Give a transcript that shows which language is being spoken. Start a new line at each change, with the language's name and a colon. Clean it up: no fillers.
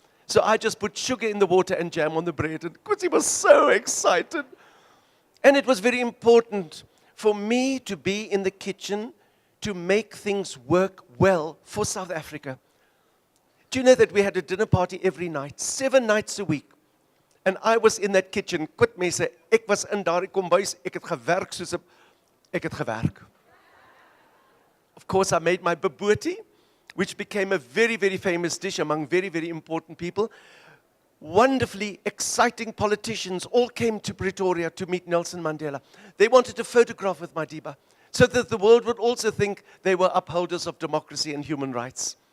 English: So I just put sugar in the water and jam on the bread, and because he was so excited. And it was very important for me to be in the kitchen to make things work well for South Africa. Do you know that we had a dinner party every night, 7 nights a week? And I was in that kitchen.
Afrikaans: Kwit mense, ek was in daardie kombuis, ek het gewerk soos 'n ek het gewerk.
English: Of course, I made my bobotie, which became a very, very famous dish among very, very important people. Wonderfully exciting politicians all came to Pretoria to meet Nelson Mandela. They wanted a photograph with Madiba so that the world would also think they were upholders of democracy and human rights.